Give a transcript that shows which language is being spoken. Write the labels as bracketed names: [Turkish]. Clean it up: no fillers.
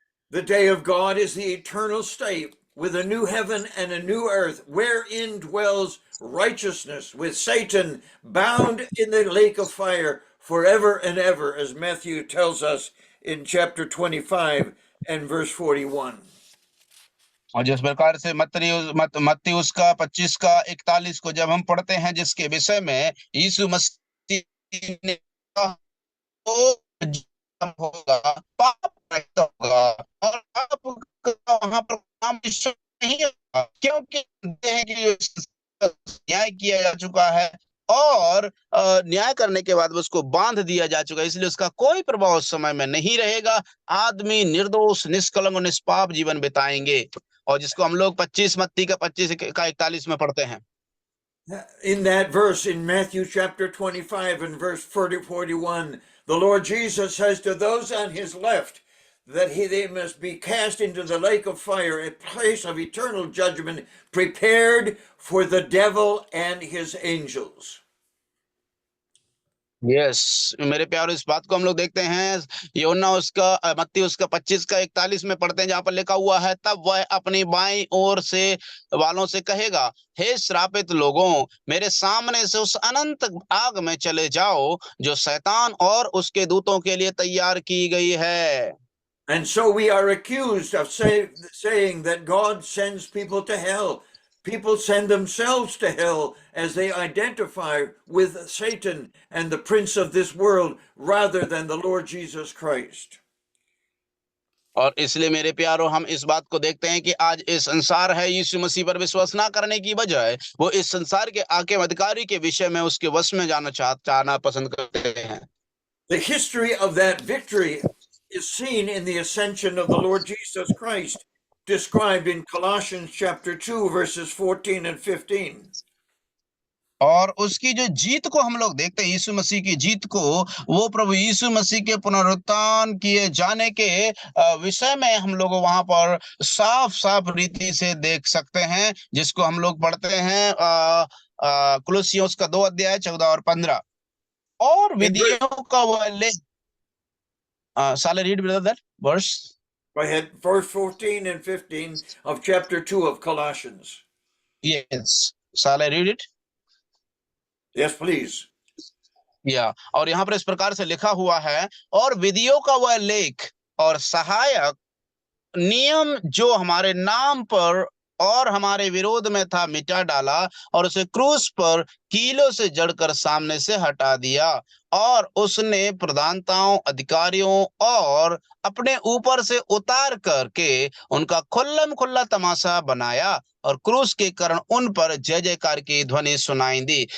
[English] The day of God is the eternal state with a new heaven and a new earth wherein dwells righteousness, with Satan bound in the lake of fire forever and ever, as Matthew tells us in chapter 25 and verse 41. [Hindi] और जिस प्रकार से मत्ती उसका 25 का 41 को जब हम पढ़ते हैं, जिसके विषय में यीशु मसीह ने होगा, पाप रहित होगा और वहां पर नाम नहीं होगा, क्योंकि न्याय किया जा चुका है और न्याय करने के बाद उसको बांध दिया जा चुका है, इसलिए उसका कोई प्रभाव उस समय में नहीं रहेगा। आदमी निर्दोष, निष्कलंक और निष्पाप जीवन बिताएंगे, और जिसको हम लोग 25 मत्ती का 25 का 41 में पढ़ते हैं। [English] In that verse in Matthew chapter 25 and verse 41, the Lord Jesus says to those on his left that they must be cast into the lake of fire, a place of eternal judgment prepared for the devil and his angels. [Hindi] Yes मेरे प्यारे, इस बात को हम लोग देखते हैं यूहन्ना उसका मत्ती उसका 25 का 41 में पढ़ते हैं, जहां पर लिखा हुआ है, तब वह अपनी बाईं ओर से वालों से कहेगा, हे श्रापित लोगों, मेरे सामने से उस अनंत आग में चले जाओ जो शैतान और उसके दूतों के लिए तैयार की गई है। [English] And so we are accused of saying that God sends people to hell people send themselves to hell as they identify with Satan and the prince of this world rather than the Lord Jesus Christ. [Hindi] और इसलिए मेरे प्यारो हम इस बात को देखते हैं कि आज इस संसार है यीशु मसीह पर विश्वास ना करने की बजाय वो इस संसार के आके अधिकारी के विषय में उसके वश में जाना पसंद करते हैं। [English] The history of that victory is seen in the ascension of the Lord Jesus Christ, described in Colossians chapter 2, verses 14 and 15. [Hindi] और उसकी जो जीत को हम लोग देखते हैं, यीशु मसीह की जीत को, वो प्रभु यीशु मसीह के पुनरुत्थान किए जाने के विषय में हम लोग वहां पर साफ साफ रीति से देख सकते हैं, जिसको हम लोग पढ़ते हैं कुलुस्सियों का 2 अध्याय 14 और 15। और विधियों का वह ले साले [English] Read brother that verse. Go ahead, verse 14 and 15 of chapter 2 of Colossians. Yes, साले read it. Yes, please. [Hindi] या और यहाँ पर इस प्रकार से लिखा हुआ है, और विधियों का वह लेख और सहायक नियम जो हमारे नाम पर और हमारे विरोध में था मिटा डाला, और उसे क्रूस पर कीलों से जड़कर सामने से हटा दिया, और उसने प्रधानताओं, अधिकारियों और अपने ऊपर से उतार करके उनका खुल्लम खुल्ला तमाशा बनाया, और क्रूस के कारण उन पर जय जयकार की ध्वनि सुनाई दी।